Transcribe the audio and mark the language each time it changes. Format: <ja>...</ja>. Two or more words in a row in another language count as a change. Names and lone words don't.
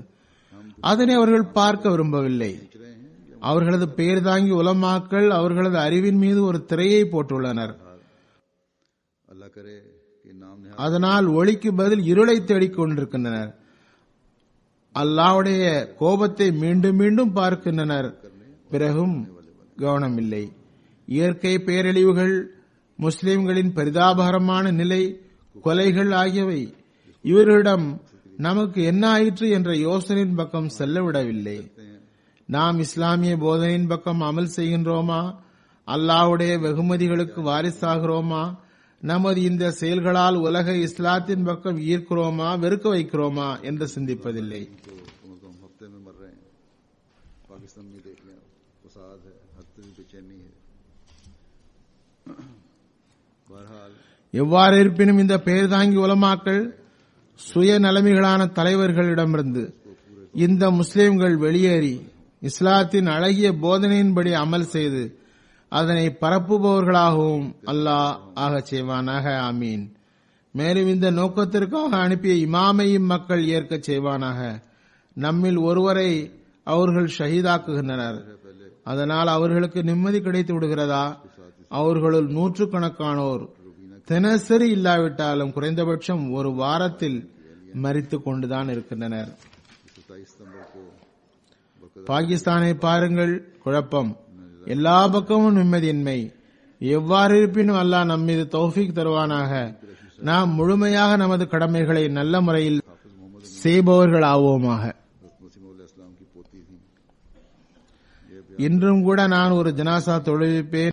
<ta>அதனை அவர்கள் பார்க்க விரும்பவில்லை.</ta> <hi>रहे हैं।</hi> <ta>அவர்களது பெயர் தாங்கி உலமாக்கள் அவர்களது அறிவின் மீது ஒரு திரையை போட்டுள்ளனர்.</ta> <hi>अल्लाह करे कि नाम ने</hi> <ta>அதனால் ஒளிக்கு பதில் இருளை தேடிக் கொண்டிருக்கின்றனர். அல்லாஹ்வுடைய கோபத்தை மீண்டும் மீண்டும் பார்க்கின்றனர். பிறகும் கவனமில்லை. இயற்கை பேரழிவுகள், முஸ்லிம்களின் பரிதாபகரமான நிலை, கொலைகள் ஆகியவை இவர்களிடம் நமக்கு என்ன ஆயிற்று என்ற யோசனையின் பக்கம் செல்லவிடவில்லை. நாம் இஸ்லாமிய போதனையின் பக்கம் அமல் செய்கின்றோமா, அல்லாஹ்வுடைய வெகுமதிகளுக்கு வாரிசாகிறோமா, நமது இந்த செயல்களால் உலகை இஸ்லாத்தின் பக்கம் ஈர்க்கிறோமா, வெறுக்க வைக்கிறோமா என்று சிந்திப்பதில்லை.</ta> <hi>तो कम से कम हफ्ते में मर रहे हैं। पाकिस्तान में देख लें, फसाद है, हद तक बेचैनी है। बहरहाल</hi> <ta>எவ்வாறு இருப்பினும் இந்த பெயர் தாங்கி உலமாக்கள் சுயநலமிகளான தலைவர்களிடமிருந்து இந்த முஸ்லிம்கள் வெளியேறி இஸ்லாத்தின் அழகிய போதனையின்படி அமல் செய்து அதனை பரப்புபவர்களாகவும் அல்லாஹ் ஆகச் செய்வானாக. ஆமீன். மேலும் இந்த நோக்கத்திற்காக அனுப்பிய இமாமையும் மக்கள் ஏற்கச் செய்வானாக. நம்மில் ஒருவரை அவர்கள் ஷஹீதாக்குகின்றனர். அதனால் அவர்களுக்கு நிம்மதி கிடைத்து விடுகிறதா? அவர்களுள் நூற்றுக்கணக்கானோர் தினசரி இல்லாவிட்டாலும் குறைந்தபட்சம் ஒரு வாரத்தில் மரித்துக் கொண்டுதான் இருக்கின்றனர்.</ta> <hi>27 सितंबर को</hi> <ta>பாகிஸ்தானை பாருங்கள், குழப்பம், எல்லா பக்கமும் நிம்மதியின்மை. எவ்வாறு இருப்பினும் அல்லாஹ் நம்மீது தௌஃபீக் தருவானாக. நாம் முழுமையாக நமது கடமைகளை நல்ல முறையில் செய்பவர்கள் ஆவோமாக. இன்றும் கூட நான் ஒரு ஜனாசா தொழுவிப்பேன்.</ta>